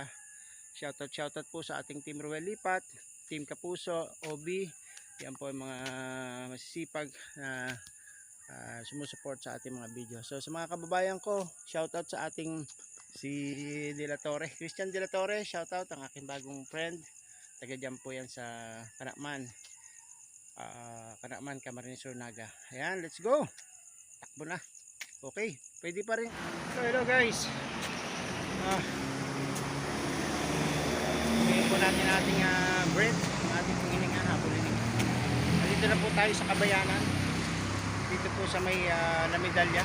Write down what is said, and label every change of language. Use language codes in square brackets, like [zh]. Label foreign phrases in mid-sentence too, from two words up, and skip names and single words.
[tl] Shoutout po sa ating Team Ruel Lipat, Team Kapuso, OB. Yan po yung mga masisipag na sumusuport sa ating mga video. So sa mga kababayan ko, shoutout sa ating si De La Torre, Christian De La Torre, shoutout, ang aking bagong friend. Taga dyan po yan sa Kanakman, Camarines Sur, Naga. Ayan, [en] let's go. [tl] Takbo na. Okay, pwede pa rin. [en] So hello guys. [tl] Ngayon po natin ating breath, ang ating panghininga, habulin. Dito na po tayo sa Kabayanan. Dito po sa may La Medalla.